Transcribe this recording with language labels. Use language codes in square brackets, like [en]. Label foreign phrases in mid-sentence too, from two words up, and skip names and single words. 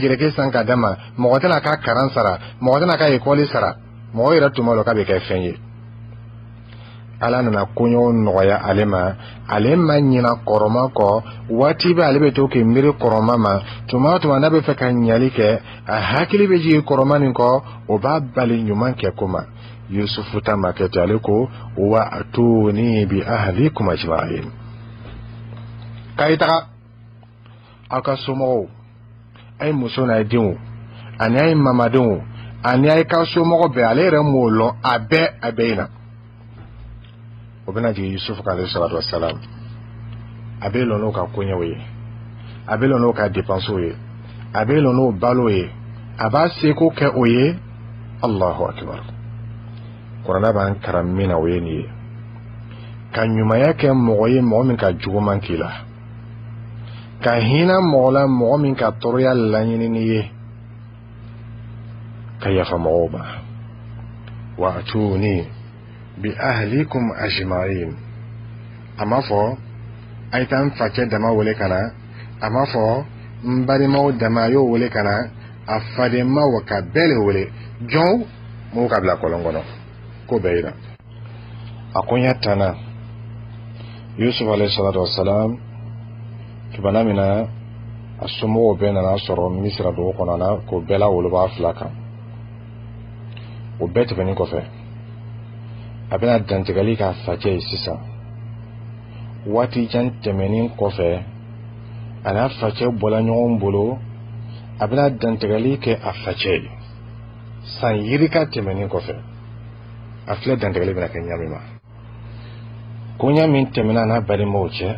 [bm] jelikɛ san ka d'a ma mɔgɔ tɛna ka karan sara mɔgɔ tɛna ka ekɔli sara mɔgɔ yɛrɛ tun b'a dɔn k'a bɛ kɛ fɛn ye ala nana koɲɔgɔn nɔgɔya ale ma ɲina kɔrɔma kɔ waati bɛ ale bɛ to k'i miiri kɔrɔma ma tuma o tuma n'a bɛ fɛ ka ɲali kɛ a hakili bɛ jigin kɔrɔma nin kɔ o b'a bali ɲuman kɛ ko ma Yusufu ta ma kɛ ten ale ko [ar] وأتوني بأهلكم أجمعين [bm] k'a ye taga aw ka somɔgɔw a ye muso n'a ye denw ani a ye mamadenw ani a ye ka somɔgɔ bɛɛ ale yɛrɛ m'o lɔn a bɛɛ ye na o bɛna jigin Yusufu kan [ar] عليه الصلاة والسلام [bm] a bɛ lɔn n'o ka koɲɛw ye a bɛ lɔn n'o ka dépenses ye a bɛ lɔn n'o balo ye a b'a seko kɛ o ye [ar] الله أكبر [bm] kuranɛ b'an kalan min na o ye nin ye ka ɲumanya kɛ mɔgɔ ye mɔgɔ min ka juguman k'i la ka hinɛ mɔgɔ la mɔgɔ min ka tɔɔrɔya laɲini n'i ye ka yafa mɔgɔw ma [ar] وأتوني بأهلكم أجمعين [bm] a ma fɔ a ye taa n facɛ dama wele ka na a ma fɔ n balimaw dama a y'o wele ka na a fadenmaw ka bɛɛ le wele jɔnw m'o ka bila kɔlɔn kɔnɔ ko bɛɛ yira a koɲɛ tanna Yusuf [ar] عليه الصلاة والسلام [bm] tubana min na a somɔgɔw bɛɛ nana sɔrɔ Misira dugu kɔnɔ na k'o bɛɛ la woloba fila kan o bɛɛ tɛmɛnen kɔfɛ a bɛna dantigɛli k'a facɛ ye sisan waati jan tɛmɛnen kɔfɛ a n'a facɛ bɔla ɲɔgɔn bolo a bɛna dantigɛli kɛ a facɛ ye san yirika tɛmɛnen kɔfɛ a filɛ dantigɛli bɛna kɛ ɲami ma koɲa min tɛmɛna n'a balimaw cɛ a